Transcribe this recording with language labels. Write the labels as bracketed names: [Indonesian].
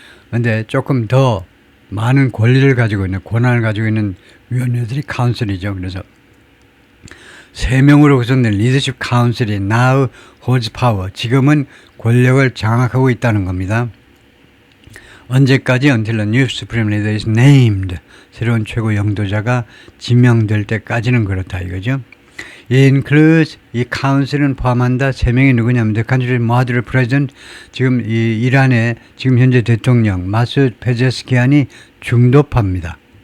[Korean] 근데 조금 더 많은 권리를 가지고 있는 권한을 가지고 있는 위원회들이 카운슬이죠. 그래서 3명으로 구성된 리더십 카운슬이 [English] now holds power. [Korean] 지금은 권력을 장악하고 있다는 겁니다. 언제까지? [English] Until the new supreme leader is named. [Korean] 새로운 최고 영도자가 지명될 때까지는 그렇다 이거죠. includes, 이 카운슬은 포함한다. 3명이 누구냐면 [English] the country's moderate president, [Korean] 지금 이 이란의 지금 현재 대통령 마수드 페제스키안이 중도파입니다.